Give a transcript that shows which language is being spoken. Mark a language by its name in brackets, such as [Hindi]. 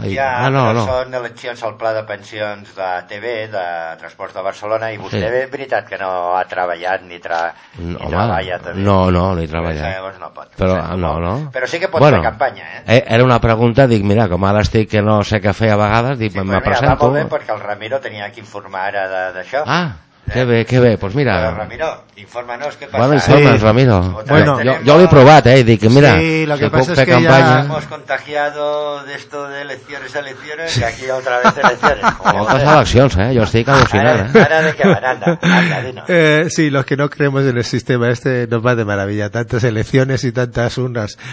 [Catalan] I... Ja, ah, no, però no. Són eleccions al pla de pensions de TV, de Transports de Barcelona, i vostè, sí, és veritat que no ha treballat ni treballat. No, ni treballat. Llavors no pot. Però, no. Però sí que pot, bueno, fer campanya, eh? Era una pregunta, dic, mira, com ara estic que no sé què fer a vegades, dic, sí, me presento... Va molt bé perquè el Ramiro tenia que informar ara d'això. Ah, que bé, que bé, [Spanish] pues mira. [Catalan] Però Ramiro, informa-nos què passa. Bueno, sí. Ramiro. Bueno, jo l'he provat, eh, dic, mira, [Spanish] sí, lo que [Catalan] si puc fer campanya. Sí, [Spanish] lo que pasa es que ya hemos contagiado de esto de elecciones a elecciones, sí, que aquí otra vez elecciones. [Catalan] Moltes eleccions, eh, jo estic al·lucinant. Ara de què [Spanish] van, anda, sí, los que no creemos en el sistema este nos va de maravilla, tantas elecciones y tantas urnas.